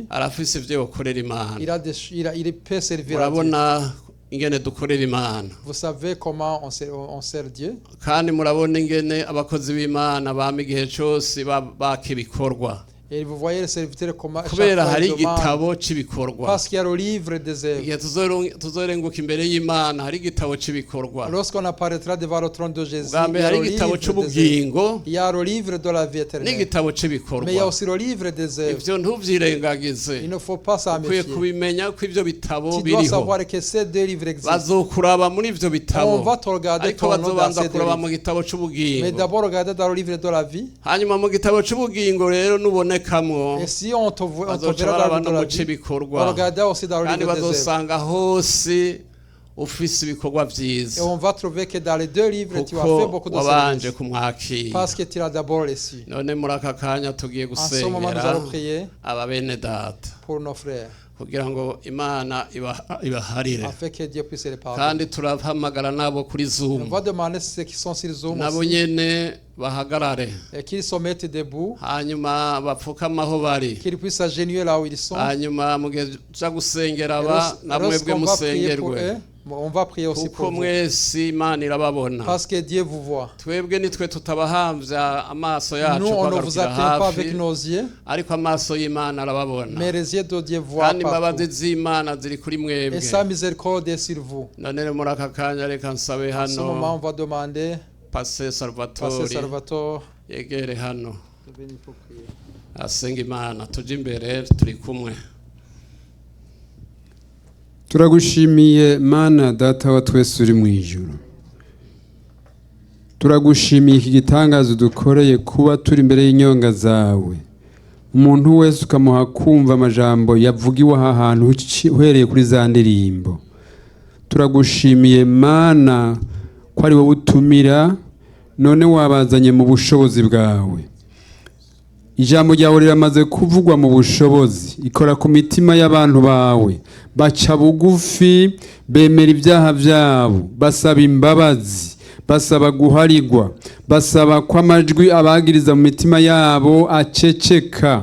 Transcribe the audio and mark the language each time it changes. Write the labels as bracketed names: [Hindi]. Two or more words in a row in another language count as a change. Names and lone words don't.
[Rundi] arafise ivyo yokorera Imana. [French] il peut servir à Dieu. [Rundi] Murabona ingene dukorera Imana, [French] Vous savez comment on sert Dieu? [Rundi] kandi murabona ingene abakozi b'Imana bama igihe cose baka ibikorwa, [French] Et vous voyez le serviteur comment chaque [Rundi] kubera [French] fois [Rundi] hari [French] il demande, [Rundi] igitabo c'ibikorwa. [French] parce qu'il y a le livre des œuvres. [Rundi] Igihe tuzorenguka imbere y'Imana hari igitabo c'ibikorwa. [French] Lorsqu'on apparaîtra devant le trône de Jésus, [Rundi] Bwa [French] il y [Rundi] mbere [French] a [Rundi] hari [French] le [Rundi] igitabo [French] livre des œuvres. [Rundi] c'ubugingo [French] Il y a le livre de la vie éternelle. [Rundi] n'igitabo [French] Mais il y a [Rundi] c'ibikorwa. [French] aussi le livre des œuvres. [Rundi] Ivyo ntuvyirengagize, [French] Il ne faut pas s'en [Rundi] ukwiye [French] méfier. [Rundi] kubimenya ko ivyo bitabo [French] Tu dois [Rundi] biriho. [French] savoir que ces deux livres existent. [Rundi] Bazokuraba muri ivyo [French] On [Rundi] bitabo, [French] va te regarder [Rundi] ariko [French] ton nom dans [Rundi] bazobanza [French] ces deux [Rundi] kuraba [French] livres. [Rundi] mu gitabo [French] Mais [Rundi] c'ubugingo. [French] d'abord, regarder dans le livre de la vie. [Rundi] Hanyuma mu gitabo c'ubugingo rero nubonekamwo, [French] Et si on te [Rundi] bazoca [French] verra [Rundi] baraba [French] dans [Rundi] no [French] le [Rundi] mu [French] livre de la vie, [Rundi] c'ibikorwa, [French] on regardera aussi dans le [Rundi] kandi [French] livre des œuvres. [Rundi] bazosanga hose ufise ibikorwa [French] Et [Rundi] vyiza, [French] on va trouver que dans les deux livres, tu as fait [Rundi] kuko [French] beaucoup de [Rundi] wabanje [French] services. [Rundi] kumwakira. [French] Parce que tu l'as d'abord reçu. [Rundi] None muri aka kanya tugiye [French] En ce moment, nous [Rundi] gusengera [French] allons prier [Rundi] aba bene data [French] pour nos frères, [Rundi] kugira ngo Imana ibaharire, [French] afin que Dieu puisse les pardonner. [Rundi] kandi turahamagara nabo kuri [French] On [Rundi] Zoom [French] va demander ceux qui sont sur Zoom [Rundi] nabo [French] aussi, [Rundi] nyene bahagarare, [French] et qu'ils se mettent debout, [Rundi] hanyuma bapfukame aho bari, [French] qu'ils puissent s'agenouiller là où ils sont. [Rundi] hanyuma mugihe tuja gusengera [French] Et [Rundi] aba namwebwe [French] lorsqu'on va prier pour [Rundi] musengerwe, [French] eux, on va prier aussi [Rundi] kuko [French] pour vous. [Rundi] mwese Imana irababona. [French] Parce que Dieu vous voit. [Rundi] Twebwe nitwe tutabahamvya amaso yacu [French] Nous, on ne vous [Rundi] kubagarukira [French] atteint pas avec [Rundi] hafi, [French] nos yeux, [Rundi] ariko amaso y'Imana arababona, [French] mais les yeux de Dieu voient [Rundi] kandi imbabazi [French] partout. [Rundi] z'Imana ziri kuri [French] Et [Rundi] mwebwe. [French] sa miséricorde est sur vous. [Rundi] None rero muri aka kanya reka nsabe [French] En ce moment, on [Rundi] hano [French] va demander, [Rundi] Pasteur [French] Pasteur [Rundi] Salvatore [French] Salvatore, [Rundi] yegere hano [French] de venir pour prier. [Rundi] asenga Imana, tuje imbere turi kumwe. Turagushimiye Mana data wa twese uri mu ijuru. Turagushimiye iki gitangazo dukoreye kuba turi imbere y'inyonga zawe. Umuntu wese ukamuha kumva amajambo yavugiwe aha hantu uhereye kuri za ndirimbo. Turagushimiye Mana ko ari wowe utumira none wabazanye mu bushobozi bwawe. Ijambo ryawe riramaze kuvugwa mu bushobozi, ikora ku mitima y'abantu bawe, baca bugufi, bemera ibyaha byabo, basaba imbabazi, basaba guharigwa, basaba ko amajwi abagiriza mu mitima yabo aceceka.